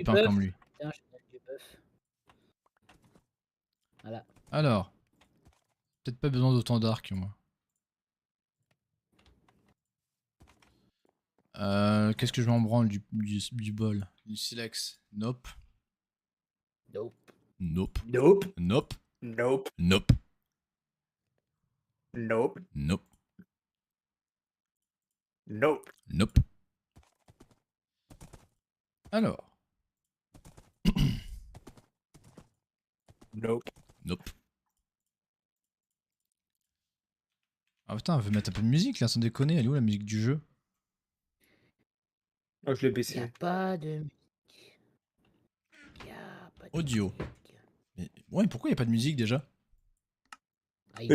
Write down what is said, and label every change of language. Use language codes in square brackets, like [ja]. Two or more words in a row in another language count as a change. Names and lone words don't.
[fr] pains bœuf? comme lui. Tiens, je te donne du bœuf. Voilà. Alors. Peut-être pas besoin d'autant d'arcs, moi. Qu'est-ce que je m'en branle du bol? Du silex? Nope. Nope. Nope. Nope. Nope. Nope. Nope. Nope. Nope. Nope. Nope. Alors. Nope. Nope. Ah putain, on veut mettre un peu de musique là, sans déconner. Elle est où la musique du jeu? Oh, je l'ai Y a baissé. pas de musique. Y a pas de Audio. musique. Mais ouais, pourquoi y a pas de musique déjà? Ah, ils